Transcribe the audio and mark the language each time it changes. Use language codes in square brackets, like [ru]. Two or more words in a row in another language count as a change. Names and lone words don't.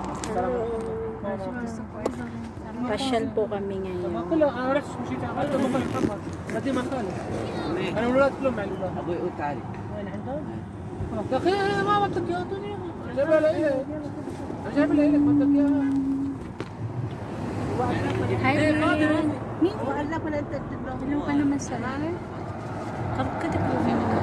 [tl] Pasyal po kami ngayon. [ar] انا والولاد كلهم مع الولاد ابوي تعالي وين عندهم؟ يا اخي انا ما بدك اياها اعطوني انا جايبها لك انا جايبها لك ما بدك اياها [tl] Hi, Ryan. Wala pa lang tatlo. Hello ka naman sa akin. Kakata ko yung